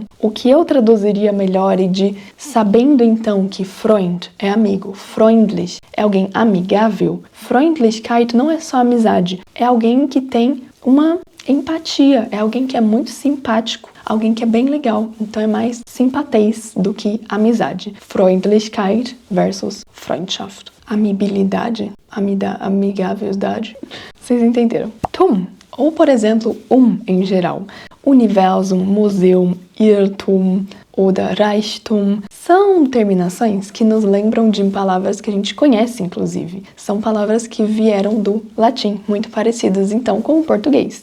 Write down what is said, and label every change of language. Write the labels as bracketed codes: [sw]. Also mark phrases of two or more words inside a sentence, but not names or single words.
[pt] O que eu traduziria melhor e de sabendo então que Freund é amigo, freundlich é alguém amigável, Freundlichkeit não é só amizade, é alguém que tem uma empatia, é alguém que é muito simpático, alguém que é bem legal, então é mais simpatez do que amizade. [de] Freundlichkeit versus Freundschaft. [pt] Amibilidade, amigávelidade. Vocês entenderam? Tum, ou por exemplo, em geral. [de] Universum, Museum, Irrtum [pt] ou Reichtum são terminações que nos lembram de palavras que a gente conhece, inclusive. São palavras que vieram do latim, muito parecidas então com o português.